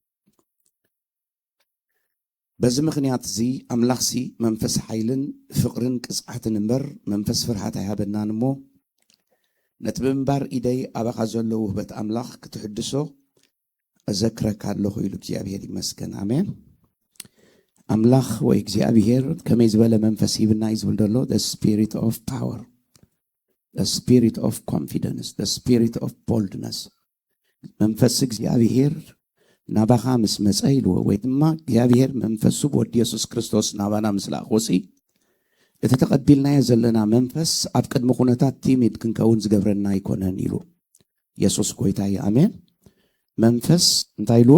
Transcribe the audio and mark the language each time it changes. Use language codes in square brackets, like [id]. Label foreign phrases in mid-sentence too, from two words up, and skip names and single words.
[ti] በዚ ምክንያት እዚ ኣምላኽሲ መንፈስ ሓይልን ፍቅርን ቅፅዓትን እምበር መንፈስ ፍርሃት ኣይሃበናን እሞ ነቲ ብምንባር ኢደይ ኣባኻ ዘሎ ውህበት ኣምላኽ ክትሕድሶ እዘክረካ ኣለኹ ኢሉ እግዚኣብሔር ይመስገን። ኣሜን። ኣምላኽ ወይ እግዚኣብሔር ከመይ ዝበለ መንፈስ ሂብና እዩ ዝብል ዘሎ [en] the spirit of power, the spirit of confidence, the spirit of boldness. [ti] መንፈስ እግዚአብሔር ናባኻ ምስ መፀ ኢልዎ ወይ ድማ እግዚአብሔር መንፈሱ ብወዲ ኢየሱስ ክርስቶስ ናባና ምስ ላኾሲ እቲ ተቐቢልናዮ ዘለና መንፈስ ኣብ ቅድሚ ኩነታት ቲሚድ ክንከውን ዝገብረና ኣይኮነን ኢሉ ኢየሱስ ጌታ እዩ። ኣሜን። መንፈስ እንታይ ኢልዎ?